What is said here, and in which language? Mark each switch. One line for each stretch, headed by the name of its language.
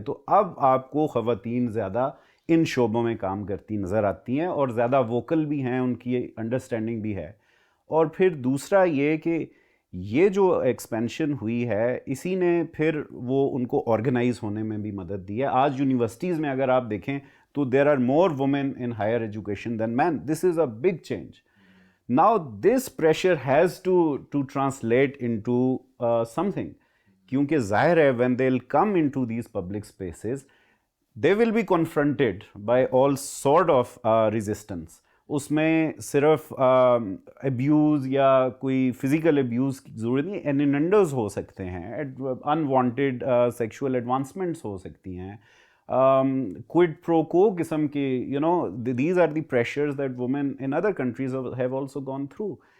Urdu: تو اب آپ کو خواتین زیادہ ان شعبوں میں کام کرتی نظر آتی ہیں اور زیادہ ووکل بھی ہیں, ان کی انڈرسٹینڈنگ بھی ہے. اور پھر دوسرا یہ کہ یہ جو ایکسپینشن ہوئی ہے اسی نے پھر وہ ان کو آرگنائز ہونے میں بھی مدد دی ہے. آج یونیورسٹیز میں اگر آپ دیکھیں تو
English: There are more women in higher education than men. This is a big change. Now this pressure has to translate into something,
Urdu: کیونکہ ظاہر ہے
English: when they'll come into these public spaces they will be confronted by all sort of resistance.
Urdu: اس میں صرف abuse یا کوئی physical abuse کی ضرورت نہیں, انینڈرز ہو سکتے ہیں, انوانٹیڈ سیکشول ایڈوانسمنٹس ہو سکتی ہیں, quid pro quo قسم کے,
English: these are the pressures that women in other countries have also gone through.